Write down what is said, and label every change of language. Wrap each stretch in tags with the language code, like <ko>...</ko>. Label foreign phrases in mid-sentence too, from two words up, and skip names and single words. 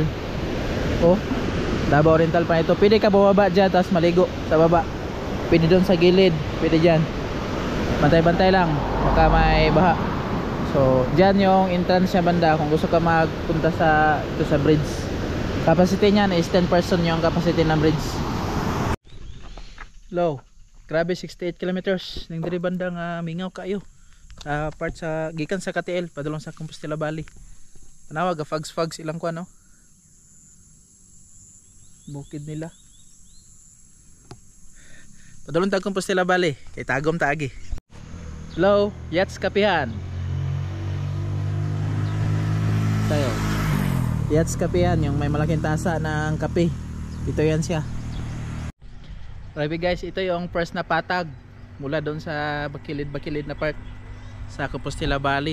<tl>Oh, Davao Oriental pa ito. Pwede ka bumaba dyan tapos maligo sa baba. Pwede doon sa gilid. Pwede dyan. Bantay-bantay lang. Baka may baha. So, dyan yung entrance niya banda kung gusto ka magpunta sa ito sa bridge. Capacity niyan is 10 person yung capacity ng bridge. Low.</tl> <ceb>Grabe 68 kilometers ning diri banda nga mingaw kayo. Part sa gikan sa KTL padulong sa Compostela Valley. Tanawa ga fags ilang kuan no. Bukid nila. Padulong ta Compostela Valley kay tagom ta agi.</ceb> <tl>Hello, Yats Kapihan. Tayo. Yats Kapihan, yung may malaking tasa ng kape. Ito yan siya. Grabe guys, ito yung first na patag mula doon sa bakilid na part sa Compostela Valley.</tl>